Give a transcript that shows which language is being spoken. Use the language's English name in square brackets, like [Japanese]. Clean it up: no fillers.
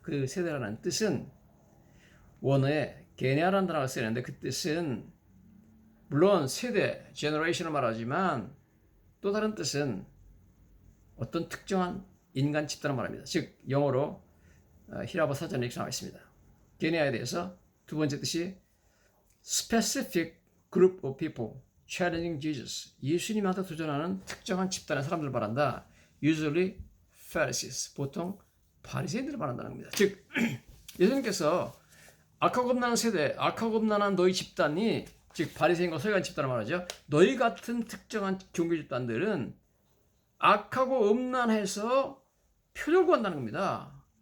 [Korean] 그 세대라는 뜻은 원어에 게네아라는 단어가 쓰이는데 그 뜻은 물론 세대, generation을 말하지만 또 다른 뜻은 어떤 특정한 인간 집단을 말합니다. 즉 영어로 히라보 사전에 이렇게 나와 있습니다. 게네아에 대해서 두 번째 뜻이 [English] specific group of people challenging Jesus. [Korean] 예수님한테 도전하는 특정한 집단의 사람들을 말한다. [English] Usually Pharisees. [Korean] 보통 바리새인들을 말한다는 겁니다. 즉 예수님께서 악하고 음란한 세대, 악하고 음란한 너희 집단이 즉 바리새인과 서기관 집단을 말하죠. 너희 같은 특정한 종교 집단들은 악하고 음란해서 표적을 구한다는 겁니다.